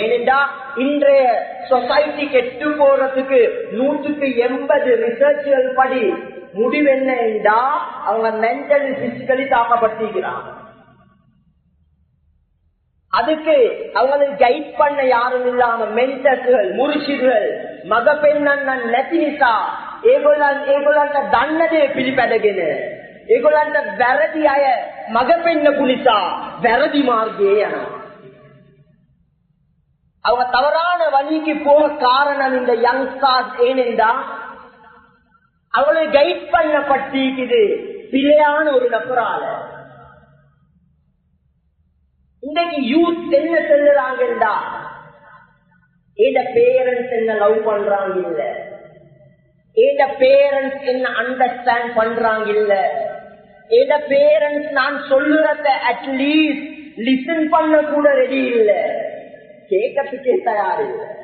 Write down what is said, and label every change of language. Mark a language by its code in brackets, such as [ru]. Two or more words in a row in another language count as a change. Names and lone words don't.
[ta] ஏனென்றா இன்றைய சொசைட்டி கெட்டு போறதுக்கு 180 ரிசர்ச்கள் படி முடிவு என்ன என்றா அவங்க [en] mentally physically [ta] தாக்கப்பட்டிருக்கிறாங்க. அதுக்கு அவங்களுக்கு கைட் பண்ண யாரும் இல்லாம மென்டர்கள், முருஷிர்கள், மகப்பெண்ணன் [si] නැතිනිසා ඒගොල්ලන්ට දන්නදේ පිළිපැදගෙන ඒගොල්ලන්ට වැරදි අය මගපෙන්නපු නිසා වැරදි මාර්ගයේ යනවා. [ta] அவங்க தவறான வழிக்கு போக காரணம் இந்த யங்ஸ்டர்ஸ். ஏனென்றா அவங்களை கைட் பண்ணப்பட்டிருக்குது பிழையான ஒரு நபரால. இன்னைக்கு யூத் என்ன செல்லுறாங்கடா, எந்த பேரண்ட்ஸ் என்ன லவ் பண்றாங்க இல்ல, எந்த பேரண்ட்ஸ் என்ன அண்டர்ஸ்டாண்ட் பண்றாங்க இல்ல, எந்த பேரண்ட்ஸ் நான் சொல்லுறத [en] at least listen [ta] பண்ண கூட ரெடி இல்ல, கேட்கறதுக்கே தயார் இல்ல.